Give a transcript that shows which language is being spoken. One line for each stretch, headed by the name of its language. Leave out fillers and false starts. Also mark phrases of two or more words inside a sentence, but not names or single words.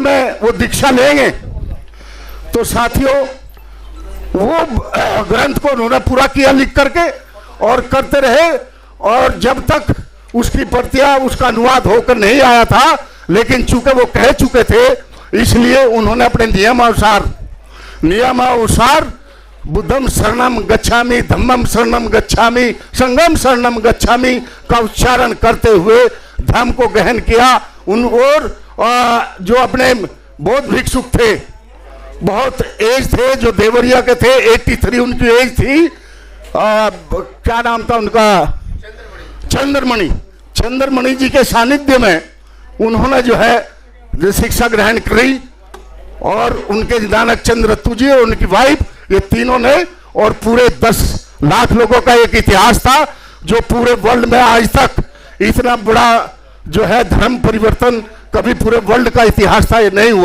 Hindi: में वो दीक्षा लेंगे, तो साथियों वो ग्रंथ को उन्होंने पूरा किया लिख करके और करते रहे और जब तक उसकी प्रतियां, उसका अनुवाद होकर नहीं आया था, लेकिन चूंकि वो कह चुके थे इसलिए उन्होंने अपने नियमानुसार
Pali: बुद्धम शरणम गच्छामि, धम्मम शरणम गच्छामि, संघम शरणम गच्छामि
Hindi: का उच्चारण करते हुए धर्म को ग्रहण किया। उन और जो अपने बौद्ध भिक्षुक थे, बहुत एज थे, जो देवरिया के थे, 83 उनकी एज थी। क्या नाम था उनका? चंद्रमणि जी के सानिध्य में उन्होंने जो है शिक्षा ग्रहण करी और उनके नानक चंद्र रत्तू जी और उनकी वाइफ, ये तीनों ने, और पूरे 10 लाख लोगों का एक इतिहास था जो पूरे वर्ल्ड में आज तक इतना बड़ा जो है धर्म परिवर्तन कभी पूरे वर्ल्ड का इतिहास था, ये नहीं हुआ।